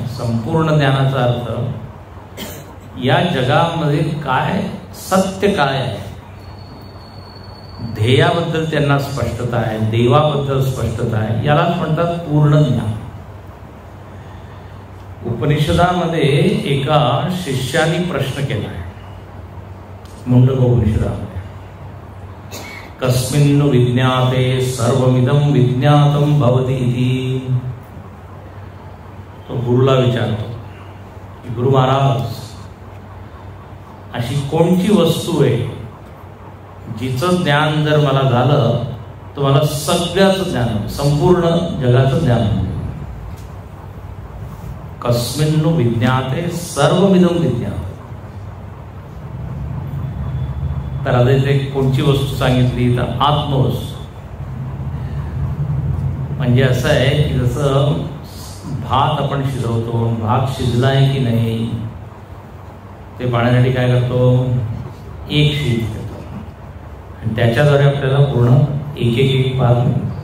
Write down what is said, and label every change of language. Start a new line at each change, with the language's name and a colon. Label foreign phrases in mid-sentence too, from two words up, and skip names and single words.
Marathi: संपूर्ण ज्ञानाचा अर्थ या जगामध्ये काय सत्य काय आहे, ध्येयाबद्दल त्यांना स्पष्टता आहे, देवाबद्दल स्पष्टता आहे, यालाच म्हणतात पूर्ण ज्ञान. उपनिषदामध्ये एका शिष्याने प्रश्न केला आहे, मुंडक उपनिषदामध्ये.
Sanskrit: कस्मिन् विज्ञाते सर्वमिदं विज्ञातं भवति इति.
Marathi: तो गुरुला विचारतो की गुरु महाराज, अशी कोणती वस्तू आहे जिचं ज्ञान जर मला झालं तर मला सगळ्याचं ज्ञान, संपूर्ण जगाचं ज्ञान होईल.
Sanskrit: कस्मिन् विज्ञाते सर्वमिदं विज्ञाते.
Marathi: तर आता इथे कोणची वस्तू सांगितली तर आत्मवस्तू. म्हणजे असं आहे की जसं भात आपण शिजवतो, भात शिजलाय की नाही ते पाहण्यासाठी काय करतो, एक शीत घेतो आणि त्याच्याद्वारे आपल्याला पूर्ण एक भात मिळतो.